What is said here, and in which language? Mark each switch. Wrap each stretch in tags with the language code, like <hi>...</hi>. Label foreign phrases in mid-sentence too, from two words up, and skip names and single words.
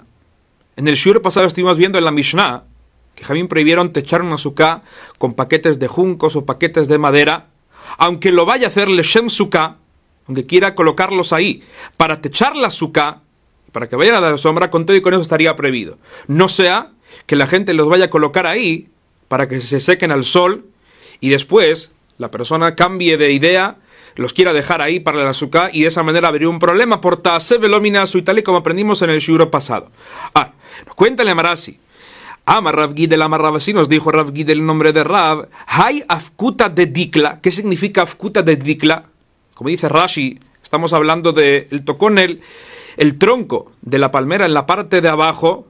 <es>En el shur pasado estuvimos viendo en la Mishnah que Jamín prohibieron techar una suká con paquetes de juncos o paquetes de madera, aunque lo vaya a hacer</es> <he>לשם סוכה,</he> <es>aunque quiera colocarlos ahí para techar la suká, para que vayan a dar sombra, con todo y con eso estaría prohibido. No sea que la gente los vaya a colocar ahí para que se sequen al sol y después la persona cambie de idea, los quiera dejar ahí para la suká y de esa manera habría un problema por</es> <he>תעשה ולא מן העשוי,</he> <es>tal y como aprendimos en el shur pasado. Nos cuenta el Amarasi.</es> <arc>אמר רב גידל אמר רב,</arc> <es>así nos dijo Rav Gidel el nombre de Rav.</es> <arc>האי אפקותא דדיקלא.</arc> <es>¿Qué significa</es> <arc>אפקותא דדיקלא?</arc> <es>Como dice Rashi, estamos hablando del tocón, el tronco de la palmera en la parte de abajo.</es>